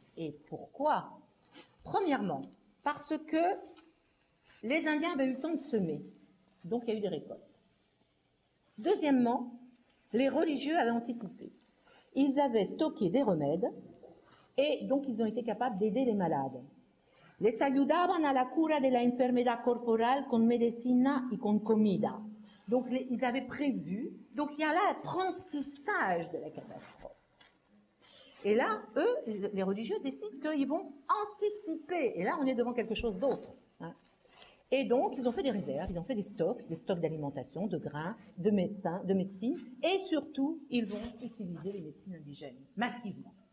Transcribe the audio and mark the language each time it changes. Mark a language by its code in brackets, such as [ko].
[fr] Et pourquoi? Premièrement, parce que les Indiens avaient eu le temps de semer, donc il y a eu des récoltes. Deuxièmement, les religieux avaient anticipé. Ils avaient stocké des remèdes, et donc ils ont été capables d'aider les malades. [es] Les ayudaban a la cura de la enfermedad corporal con medicina y con comida. [fr] Donc ils avaient prévu, donc il y a là l'apprentissage de la catastrophe. Et là, eux, les religieux décident qu'ils vont anticiper. Et là, on est devant quelque chose d'autre. Et donc, ils ont fait des réserves, ils ont fait des stocks d'alimentation, de grains, de médecine, et surtout, ils vont utiliser les médecines indigènes, massivement.